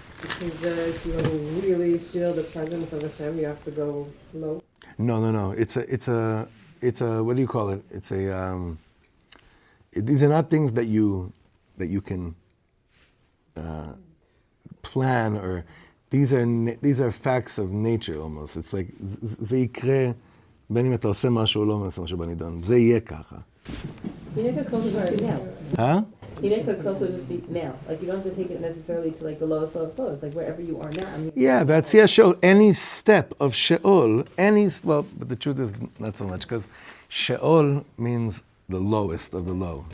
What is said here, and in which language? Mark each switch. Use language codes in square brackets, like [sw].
[en] Because if you really feel the presence of Hashem, you have to go low. No. It's a what do you call it? It's a these are not things that you can plan, or these are facts of nature almost. [he] It's like זה יקרה בין אם אתה עושה משהו או לא עושה משהו בנידון. זה יהיה ככה. [en] Hineka could also just be now. Huh? Hineka could also just be now. Like you don't have to take it necessarily to like the lowest. Like wherever you are now. Yeah, that's she'ol. Any step of she'ol, but the truth is not so much, because she'ol means the lowest of the low.